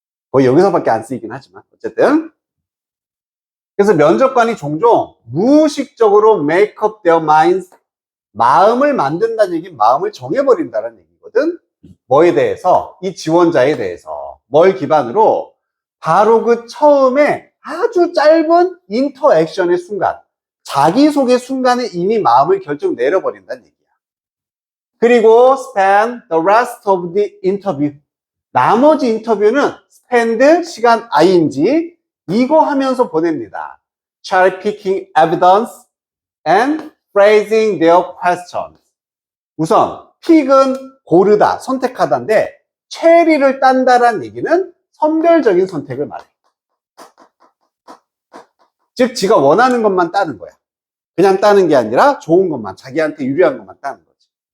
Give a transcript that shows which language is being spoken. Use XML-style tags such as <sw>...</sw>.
<ko>거의 여기서밖에 안 쓰이긴 하지만, 어쨌든. 그래서 면접관이 종종 무의식적으로</ko> <en>make up their minds,</en> <ko>마음을 만든다는 얘기는 마음을 정해버린다는 얘기거든. 뭐에 대해서? 이 지원자에 대해서. 뭘 기반으로? 바로 그 처음에 아주 짧은 인터액션의 순간, 자기소개 순간에 이미 마음을 결정 내려버린다는 얘기야. 그리고</ko> <en>spend the rest of the interview.</en> <ko>나머지 인터뷰는 spend 시간 ing 이거 하면서 보냅니다.</ko> <en>cherry picking evidence and phrasing their questions.</en> <ko>우선 픽은 고르다, 선택하다인데 체리를 딴다란 얘기는 선별적인 선택을 말해. 즉, 지가 원하는 것만 따는 거야. 그냥 따는 게 아니라 좋은 것만, 자기한테 유리한 것만 따는 거지.</ko>